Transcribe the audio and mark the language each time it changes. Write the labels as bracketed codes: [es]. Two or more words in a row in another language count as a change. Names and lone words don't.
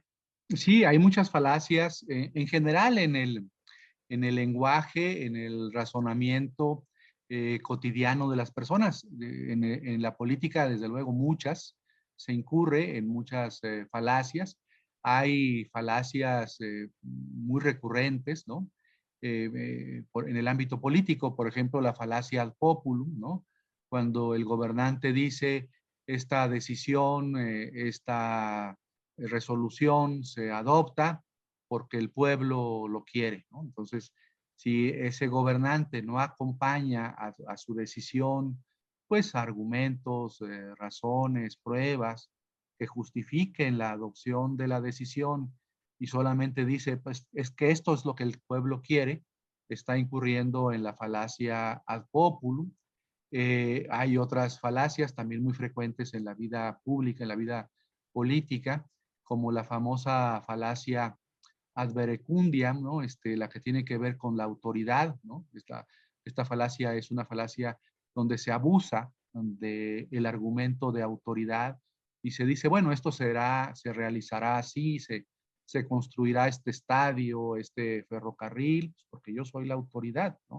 [es] Sí, hay muchas falacias en general en el lenguaje, en el razonamiento cotidiano de las personas. En la política, desde luego, muchas. Se incurre en muchas falacias. Hay falacias muy recurrentes, ¿no? En el ámbito político, por ejemplo, la falacia [la] ad populum, [es] ¿no? Cuando el gobernante dice esta decisión, esta resolución se adopta porque el pueblo lo quiere, ¿no? Entonces, si ese gobernante no acompaña a su decisión, pues argumentos, razones, pruebas que justifiquen la adopción de la decisión y solamente dice, pues es que esto es lo que el pueblo quiere, está incurriendo en la falacia [la] ad populum. [es] Hay otras falacias también muy frecuentes en la vida pública, en la vida política, como la famosa falacia [la] ad verecundiam, [es] ¿no? La que tiene que ver con la autoridad, ¿no? Esta falacia es una falacia donde se abusa del argumento de autoridad y se dice, bueno, esto se realizará así, se construirá este estadio, este ferrocarril, pues porque yo soy la autoridad, ¿no?